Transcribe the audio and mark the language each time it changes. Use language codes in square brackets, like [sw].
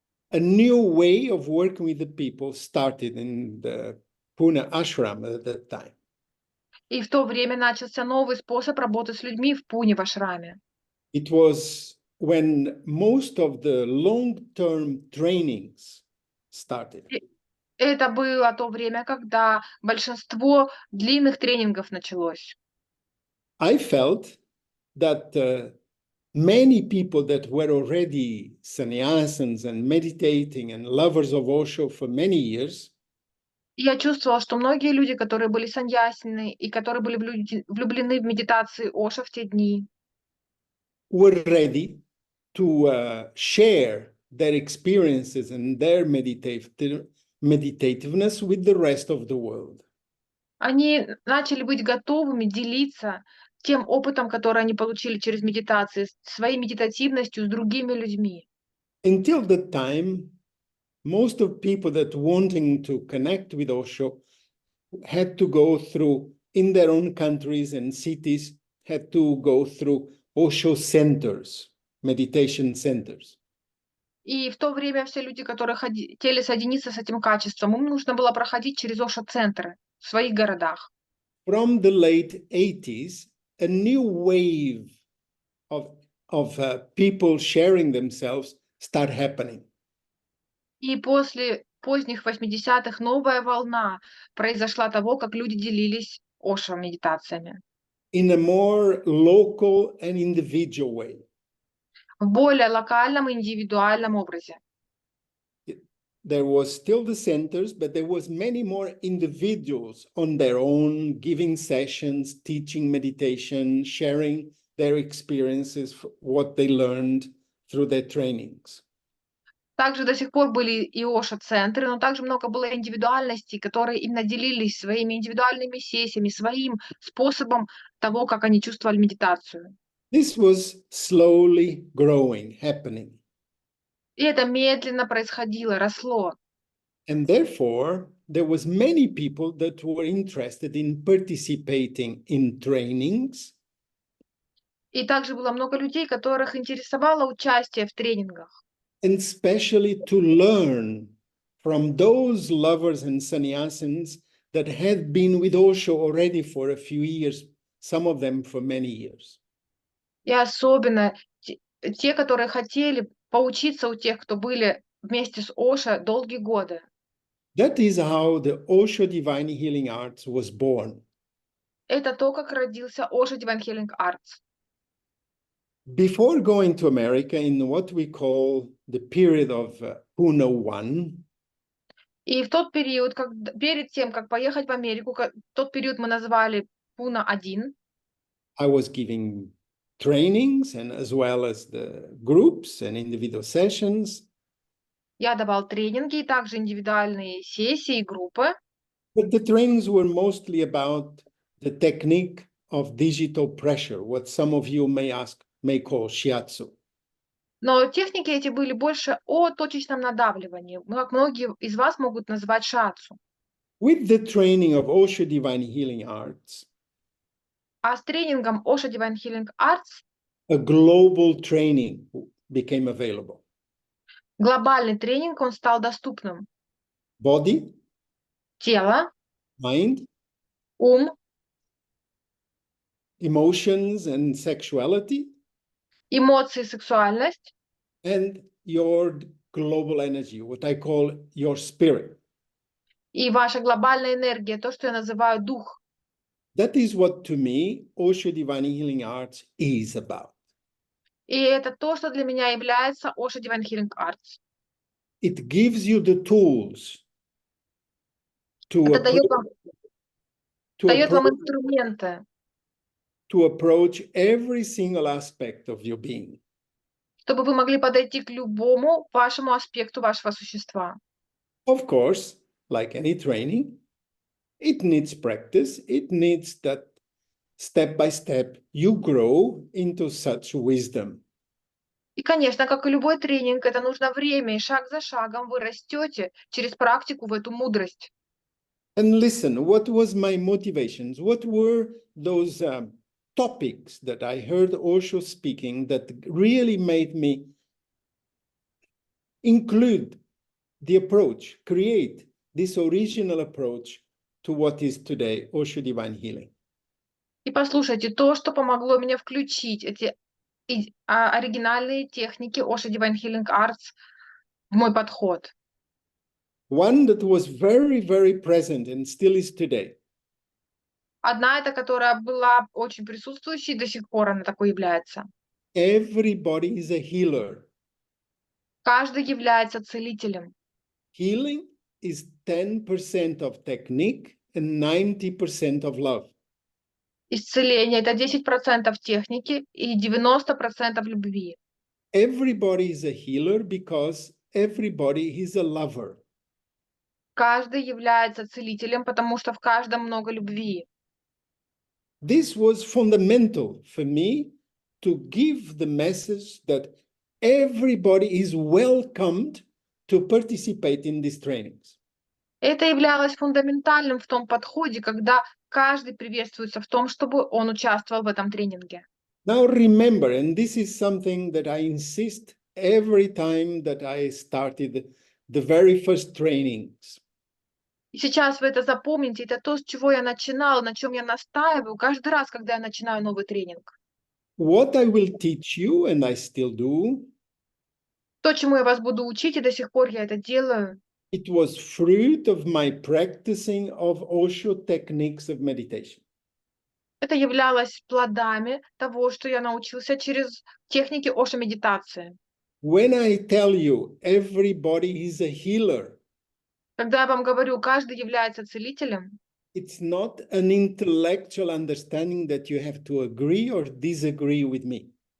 [en] A new way of working with the people started in the Pune ashram at that time. [ru] И в то время начался новый способ работы с людьми в Пуне в ашраме. [en] It was when most of the long-term trainings started. [ru] Это было то время, когда большинство длинных тренингов началось. [en] I felt that many people that were already sannyasins and meditating and lovers of Osho for many years, [ru] И я чувствовала, что многие люди, которые были саньясины и которые были влюблены в медитации Ошо в те дни, [en] were ready to share their experiences and their meditativeness with the rest of the world. [ru] они начали быть готовыми делиться тем опытом, который они получили через медитации, своей медитативностью с другими людьми. [en] Until that time, most of people that wanting to connect with Osho had to go through, in their own countries and cities, had to go through Osho centers, meditation centers. [ru] И в то время все люди, которые хотели соединиться с этим качеством, им нужно было проходить через Ошо-центры в своих городах. [en] From the late 80s, a new wave of people sharing themselves start happening. [ru] И после поздних 80-х новая волна произошла того, как люди делились Ошо-медитациями. [en] In a more local and individual way. [ru] В более локальном и индивидуальном образе. [en] There was still the centers, but there was many more individuals on their own, giving sessions, teaching meditation, sharing their experiences, what they learned through their trainings. [ru] Также до сих пор были и Ошо-центры, но также много было индивидуальностей, которые именно делились своими индивидуальными сессиями, своим способом того, как они чувствовали медитацию. [en] This was slowly growing, happening. [ru] И это медленно происходило, росло. [en] And therefore, there was many people that were interested in participating in trainings. [ru] И также было много людей, которых интересовало участие в тренингах. [en] And especially to learn from those lovers and sannyasins that had been with Osho already for a few years, some of them for many years. [ru] И особенно те, которые хотели поучиться у тех, кто были вместе с Ошо долгие годы. [en] That is how the OSHO Divine Healing Arts was born. [ru] Это то, как родился OSHO Divine Healing Arts. [en] Before going to America, in what we call the period of Pune 1, [ru] И в тот период, перед тем, как поехать в Америку, тот период мы назвали Пуна 1. [en] I was giving trainings and as well as the groups and individual sessions. [ru] Я давал тренинги и также индивидуальные сессии и группы. [en] But the trainings were mostly about the technique of digital pressure, what some of you may call shiatsu. [ru] Но техники эти были больше о точечном надавливании, как многие из вас могут назвать шиатсу. [en] With the training of OSHO Divine Healing Arts, [ru] А с тренингом OSHO Divine Healing Arts [en] a global training became available. [ru] глобальный тренинг, он стал доступным. [en] Body, [ru] Тело, [en] mind, [ru] ум, [en] emotions and sexuality, [ru] эмоции, сексуальность [en] and your global energy, what I call your spirit. [ru] И ваша глобальная энергия, то, что я называю дух. [en] That is what, to me, OSHO Divine Healing Arts is about. [ru] И это то, что для меня является OSHO Divine Healing Arts. [en] It gives you the tools to [ru] Это дает вам [en] approach, [ru] инструменты, [en] to approach every single aspect of your being. [ru] чтобы вы могли подойти к любому вашему аспекту вашего существа. [en] Of course, like any training, it needs practice. It needs that step by step you grow into such wisdom. [ru] И, конечно, как и любой тренинг, это нужно время, и шаг за шагом вы растете через практику в эту мудрость. [en] And listen, what was my motivations? What were those topics that I heard Osho speaking that really made me include the approach, create this original approach to what is today OSHO Divine Healing? [ru] И послушайте, то, что помогло мне включить эти оригинальные техники OSHO Divine Healing Arts в мой подход. [en] One that was very, very present and still is today. [ru] Одна это, которая была очень присутствующей, и до сих пор она такой является. [en] Everybody is a healer. [ru] Каждый является целителем. [en] Healing is 10% of technique and 90% of love. [ru] Исцеление — это 10% техники и 90% любви. [en] Everybody is a healer because everybody is a lover. [ru] Каждый является целителем, потому что в каждом много любви. [en] This was fundamental for me to give the message that everybody is welcomed to participate in these trainings. [ru] Это являлось фундаментальным в том подходе, когда каждый приветствуется в том, чтобы он участвовал в этом тренинге. [en] Now remember, and this is something that I insist every time that I started the very first trainings. [ru] И сейчас вы это запомните, это то, с чего я начинала, на чем я настаиваю каждый раз, когда я начинаю новый тренинг. [en] What I will teach you, and I still do, [ru] То, чему я вас буду учить, и до сих пор я это делаю, [en] it was fruit of my practicing of Osho techniques of meditation. [ru] это являлось плодами того, что я научился через техники OSHO медитации. [en] When I tell you everybody is a healer, [ru] Когда я вам говорю, каждый является целителем, [en] it's not an intellectual understanding that you have to agree or disagree with me.